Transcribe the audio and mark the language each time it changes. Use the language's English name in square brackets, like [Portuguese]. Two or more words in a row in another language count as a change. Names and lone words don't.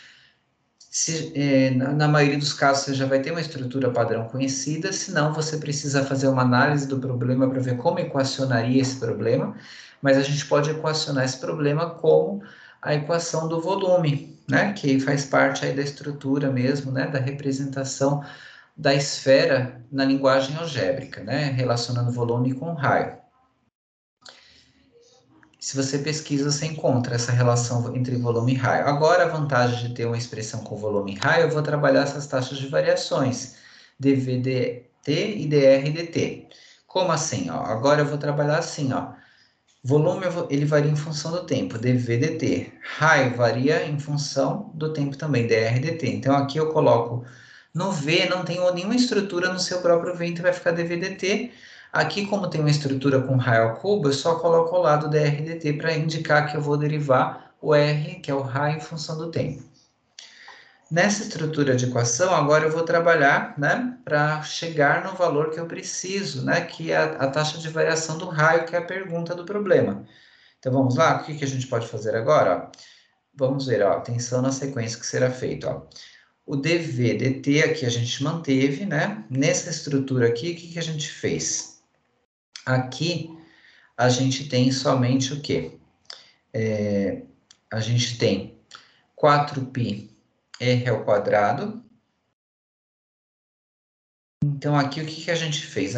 [Portuguese] Na maioria dos casos, você já vai ter uma estrutura padrão conhecida, senão você precisa fazer uma análise do problema para ver como equacionaria esse problema, mas a gente pode equacionar esse problema como a equação do volume, né, que faz parte aí da estrutura mesmo, né, da representação da esfera na linguagem algébrica, né, relacionando volume com raio. Se você pesquisa, você encontra essa relação entre volume e raio. Agora, a vantagem de ter uma expressão com volume e raio, eu vou trabalhar essas taxas de variações, dv/dt e dr/dt. Como assim? Ó? Agora eu vou trabalhar assim, ó. Volume ele varia em função do tempo, dv/dt. Raio varia em função do tempo também, dr/dt. Então, aqui eu coloco no V, não tem nenhuma estrutura no seu próprio V, então vai ficar dv/dt. Aqui, como tem uma estrutura com raio ao cubo, eu só coloco ao lado dr/dt para indicar que eu vou derivar o R, que é o raio, em função do tempo. Nessa estrutura de equação, agora eu vou trabalhar, né, para chegar no valor que eu preciso, né, que é a taxa de variação do raio, que é a pergunta do problema. Então, vamos lá? O que que a gente pode fazer agora? Ó? Vamos ver, ó, atenção na sequência que será feita, ó. O dv dt aqui a gente manteve, né? Nessa estrutura aqui, o que que a gente fez? Aqui, a gente tem somente o quê? A gente tem 4π r ao quadrado. Então, aqui, o que que a gente fez?